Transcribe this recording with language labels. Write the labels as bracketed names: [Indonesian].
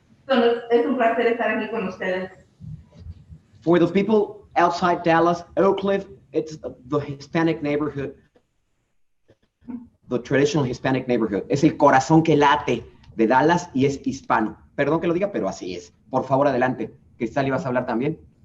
[Spanish] Entonces, es un placer estar aquí con ustedes. [English] For the people outside Dallas, Oak Cliff, it's the Hispanic neighborhood, the traditional Hispanic neighborhood. [Spanish] Es el corazón que late de Dallas y es hispano. Perdón que lo diga, pero así es. Por favor, adelante. Cristal, ¿ibas a hablar también?